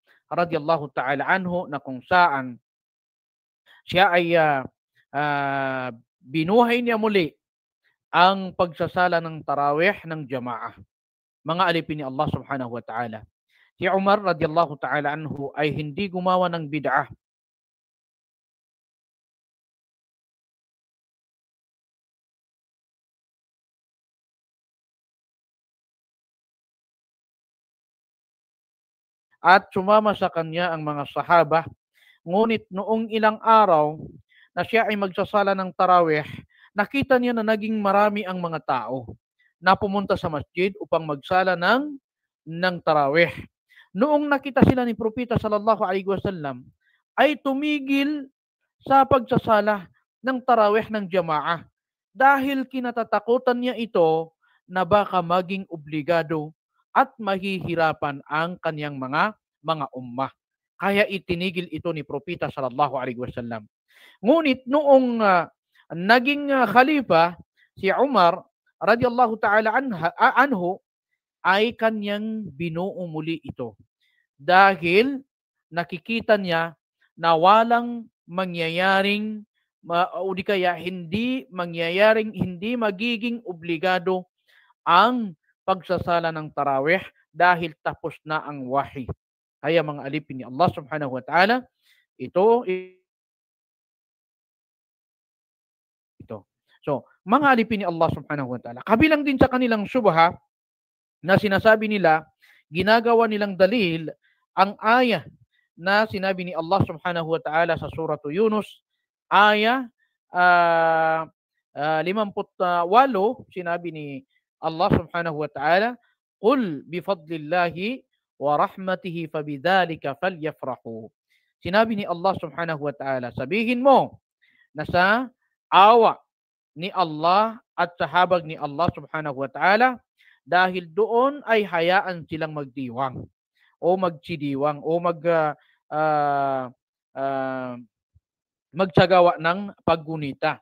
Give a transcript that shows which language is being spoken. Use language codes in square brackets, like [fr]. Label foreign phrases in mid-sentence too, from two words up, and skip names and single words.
[ar] رضي الله تعالى عنه, [tl] na kung saan siya ay binuhay niya muli ang pagsasala ng tarawih ng jamaah. Mga alipin ni Allah [ar] سبحانه وتعالى. [tl] Si Umar [ar] رضي الله تعالى عنه [tl] ay hindi gumawa ng bid'ah. At sumama sa kanya ang mga sahaba. Ngunit noong ilang araw na siya ay magsasala ng tarawih, nakita niya na naging marami ang mga tao na pumunta sa masjid upang magsala ng tarawih. Noong nakita sila ni Propeta [ar] صلى الله عليه وسلم, [tl] ay tumigil sa pagsasala ng tarawih ng jamaah dahil kinatatakutan niya ito na baka maging obligado at mahihirapan ang kanyang mga ummah. Kaya itinigil ito ni Propeta [ar] صلى الله عليه وسلم. [tl] Ngunit noong naging khalifa si Umar [ar] رضي الله تعالى عنه, [tl] ay kanyang binuo muli ito dahil nakikita niya na walang mangyayaring o di kaya hindi magiging obligado ang pagsasala ng tarawih dahil tapos na ang wahi. Kaya mga alipin ni Allah [ar] سبحانه وتعالى, [tl] ito. So, mga alipin ni Allah [ar] سبحانه وتعالى, [tl] kabilang din sa kanilang syubha na sinasabi nila, ginagawa nilang dalil ang ayah na sinabi ni Allah [ar] سبحانه وتعالى [tl] sa surah Yunus, ayah 58, sinabi ni Allah [ar] سبحانه وتعالى, "قل بفضل الله وبرحمته فبذلك فليفرحوا." [tl] Sinabi ni Allah [ar] سبحانه وتعالى, [tl] sabihin mo na sa awa ni Allah at sa habag ni Allah [ar] سبحانه وتعالى, [tl] dahil doon ay hayaan silang magdiwang o magsidiwang o magsagawa ng paggunita.